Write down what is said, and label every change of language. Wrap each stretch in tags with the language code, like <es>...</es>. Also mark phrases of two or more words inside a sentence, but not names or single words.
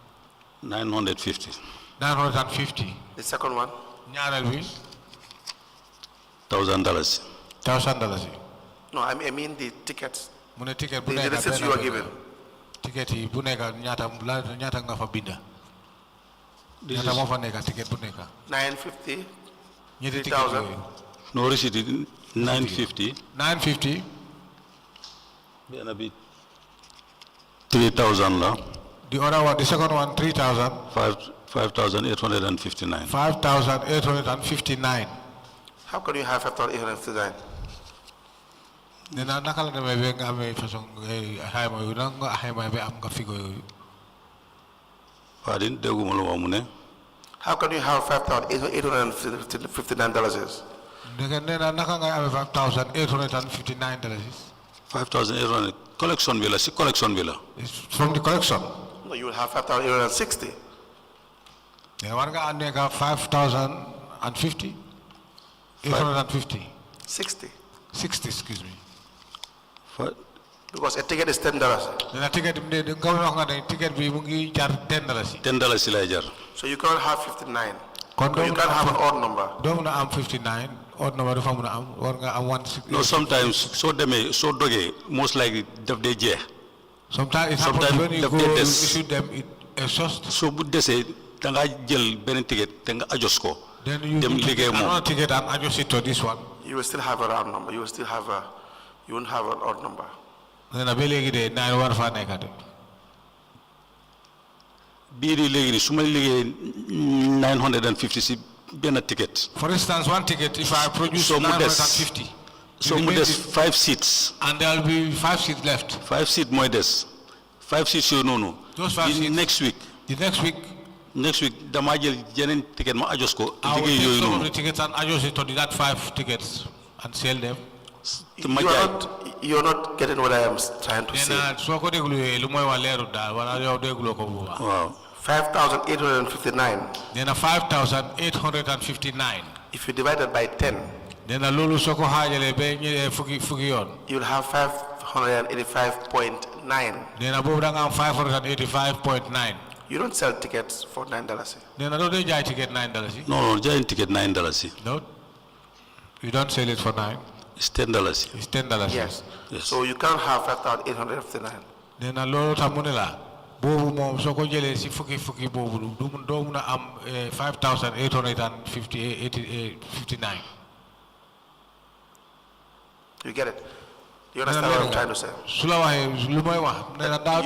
<en>950. 950. The second one?</en> <wo>ñaareel bi</wo> <en>$1,000.</en> <wo>$1,000 yi.</wo> <en>No, I mean the tickets.</en> <wo>Mu ne ticket bu</wo> <en>The</en> <wo>nekk</wo> <en>receipts you are given.</en> <wo>ticket yi bu nekk ñaata nga fa binda.</wo> <en>This</en> <wo>ñaata</wo> <en>is</en> <wo>moo fa nekk ticket bu nekk.</wo> <en>950.</en> <wo>ñetti ticket 3,000. yooyu.</wo> <en>no receipt is 950. 950.</en> <wo>Benna bi 3,000 la.</wo> <en>The other one, the second one, 3,000. 5,859. 5,859. How can you have 5,859?</en> <wo>Nee na naka la demee ba nga amee façon xayma yooyu naka nga xayma ba am nga figo yooyu. Pardon, dégguma lu wax mu ne.</wo> <en>How can you have $5,859?</en> <wo>Nee na naka nga amee $5,859. 5,800 collection bi la si collection bi la.</wo> <en>It's from the collection. No, you will have 5,860.</en> <wo>Nee war nga àndee nga 5,050. 850. 60.</wo> <en>60, excuse me. Fa- Because a ticket is $10.</en> <wo>Nee na ticket bi ne nga wax nga ne ticket bi mu ngi jar $10. $10 si lay jar.</wo> <en>So you cannot have 59.</en> <wo>Kon</wo> <en>So you can't have an odd number.</en> <wo>doo mun a am 59.</wo> <en>Odd number</en> <wo>dafa mun a am war nga am 160. No, sometimes so demee soo dogee</wo> <en>most likely</en> <wo>daf dee jeex.</wo> <en>Sometimes it happens sometimes when you</en> <wo>daf</wo> <en>go</en> <wo>dee</wo> <en>you</en> <wo>des.</wo> <en>issue them it exhaust.</en> <wo>So bu desee da ngaa jël beneen ticket te nga adjust ko.</wo> <en>Then you</en> <wo>Dem</wo> <en>need to</en> <wo>liggéey</wo> <en>get</en> <wo>moom.</wo> <en>another ticket and adjust it to this one. You will still have a round number. You will still have a, you won't have an odd number.</en> <wo>Nee na ba léegi de 9 war faa nekk de. Bii di léegi nii su ma liggéey 950 si benn ticket.</wo> <en>For instance, one ticket, if I produce</en> <wo>So mu des</wo> <en>950,</en> <wo>so mu des 5 seats.</wo> <en>and there will be 5 seats left.</en> <wo>5 seats mooy des. 5 seats yooyu noonu.</wo> <en>Those 5</en> <wo>Di</wo> <en>seats. next week. The next week,</en> <wo>damaa jël yeneen ticket ma adjust ko.</wo> <en>I will</en> <wo>liggéey</wo> <en>take</en> <wo>yooyu</wo> <en>some of</en> <wo>noonu.</wo> <en>the tickets and adjust it to that 5 tickets and sell them.</en> <wo>te ma</wo> <en>You are</en> <wo>jaay</wo> <en>you're not getting what I am trying to</en> <wo>Nee</wo> <en>say.</en> <wo>na soo ko dégluwee lu mooy wax leerul daal wala yow dégloo ko bu baax. waaw. 5,859. Nee na 5,859.</wo> <en>If you divide it by 10,</en> <wo>Nee na loolu soo ko xaajalee ba fukki yoon.</wo> <en>you will have 585.9.</en> <wo>Nee na boobu da nga am 585.9.</wo> <en>You don't sell tickets for $9.</en> <wo>Nee na doo dee jaay ticket $9 yi. non jaayin ticket $9 yi.</wo> <en>No, you don't sell it for 9. it's $10 yi. It's $10. Yes. Yes. So you can't have 5,859.</en> <wo>Nee na loolu tax mu ne la boobu moom soo ko jëlee si fukki boobu doo mun a am 5,859.</wo> <en>You get it? You understand what I'm trying to say?</en> <wo>su la waxee lu may wax nee na daaw</wo>